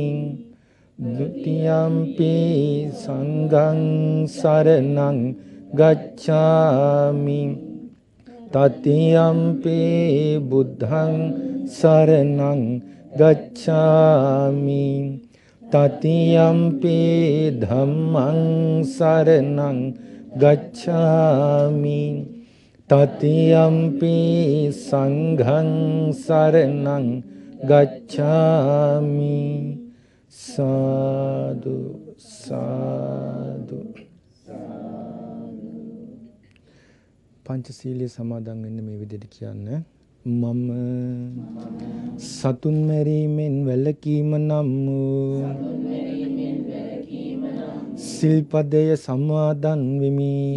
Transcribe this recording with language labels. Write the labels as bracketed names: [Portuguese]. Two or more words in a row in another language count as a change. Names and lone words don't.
[Pali] ဒ ුතියම්පි සංඝං සරණං ගච්ඡාමි තතියම්පි බුද්ධං සරණං ගච්ඡාමි තතියම්පි ධම්මං සරණං ගච්ඡාමි තතියම්පි සංඝං සරණං ගච්ඡාමි සාදු සාදු [Sinhala] පංචශීලයේ සමාදන් වෙන්න මේ විදිහට කියන්න මම සතුන් මැරීමෙන් වැළකීම නම් වූ සිල්පදය සමාදන් වෙමි